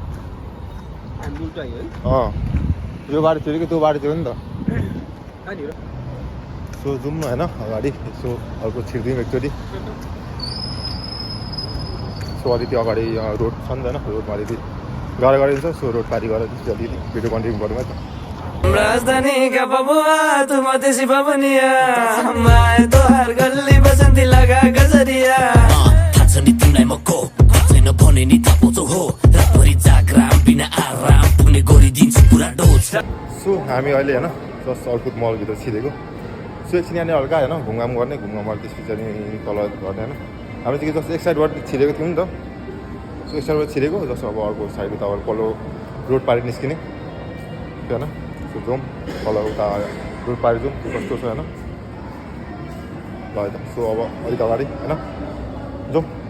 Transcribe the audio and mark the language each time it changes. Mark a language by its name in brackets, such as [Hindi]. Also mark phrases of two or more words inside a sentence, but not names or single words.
[Nepali] यो बाटो थियो कि त्यो बाटो थियो नि त। सो जाउँ न होइन अगाडि, यसो अर्को छिर्दिउँ एकचोटि। सो अलिकति अगाडि रोड छ नि त होइन, रोडमा अलिकति गाह्रो गरिन्छ। सो रोड पारी गरेर अलिकति [English] video continue [Nepali] गरौँ है त। [Hindi] राजधानी का बबुआ तुम देसी बबनिया, मैं तो हर गली बसंती लगा गजरिया। [Nepali] छैन भने नि थाहा पाउँछौ हो रातभरि जाग्राम बिना आराम पुग्ने गरिदिन्छु पुरा डोज सो हामी अहिले होइन जस्ट अलकुद मलभित्र छिरेको सो एकछिन यहाँनिर हल्का होइन घुमघाम गर्ने घुमघाम त्यसपछि अनि तल गर्ने होइन हामी चाहिँ जस्तो एक साइडबाट छिरेको थियौँ नि त सो एक साइडबाट छिरेको जस्तो अब अर्को साइड उता पल्लो रोड पारि निस्किने त्यो होइन सो जाउँ तल उता रोड पारि जाउँ कस्तो छ होइन ल है त सो अब अलिक अगाडि होइन जाउँ